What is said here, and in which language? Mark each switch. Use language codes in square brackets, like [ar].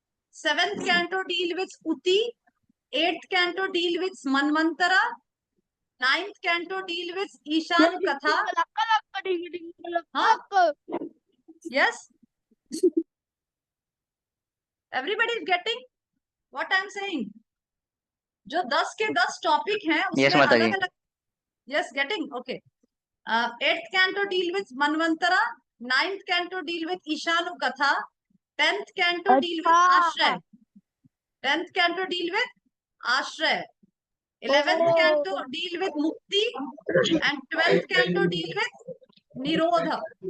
[en] Seventh canto deal with Uti. Eighth canto deal with Manvantara. Ninth canto deal with Ishanu Katha. Huh? Yes? Everybody is getting what I am saying? [hi] जो 10 के 10 topic हैं उसमें अलग अलग. [en] Yes, getting? Okay. 8th canto deal with Manvantara. 9th canto deal with Ishanu Katha. 10th canto deal with Ashraya. 10th canto deal with Ashraya. 11th canto deal with Mukti. And 12th canto deal with Nirodha.